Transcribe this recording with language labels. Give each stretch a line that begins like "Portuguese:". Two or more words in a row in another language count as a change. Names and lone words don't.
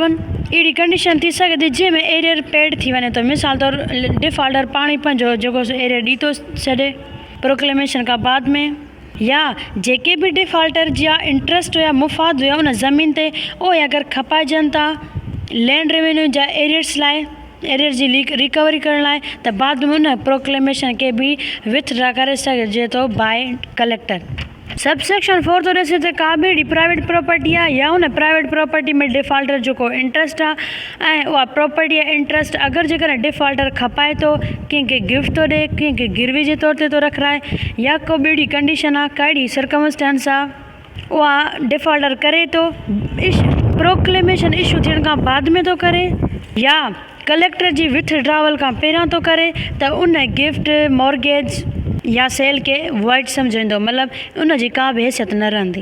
Sindhi: 1 अहिड़ी कंडीशन थी सघे थी जंहिंमें एरियर पेड थी वञे थो, मिसाल तौरु डिफॉल्टर पाण ई पंहिंजो जेको एरियर ॾी थो छॾे प्रोक्लेमेशन खां बाद में, या जेके बि डिफॉल्टर जा इंट्रस्ट हुया मुफ़ाद हुया उन ज़मीन ते उहे अगरि खपाइजनि था
English: land revenue
Sindhi: जा एरियर्स लाइ एरियर जी रिकवरी करण लाइ त बाद में उन प्रोक्लेमेशन खे बि विथड्रा करे सघिजे थो
English: by collector. sub section 4
Sindhi: थो ॾिसे त का बि अहिड़ी
English: private property
Sindhi: आहे या उन
English: private property
Sindhi: में डिफॉल्टर जो को इंट्रस्ट आहे ऐं उहा प्रॉपर्टी या इंट्रस्ट अगरि जेकॾहिं डिफॉल्टर खपाए थो कंहिंखे गिफ्ट थो ॾिए, कंहिंखे गिरवी जे तौर ते थो रखाए या को बि अहिड़ी कंडीशन आहे कहिड़ी सर्कमस्टेंस आहे उहा डिफॉल्टर करे थो
English: proclamation issue
Sindhi: थियण खां बाद में थो करे या कलेक्टर जी विथड्रावल खां पहिरियां थो करे त उन
English: gift mortgage
Sindhi: या सेल खे वॉइड सम्झंदो, मतिलबु उन जी का बि हैसियत न रहंदी।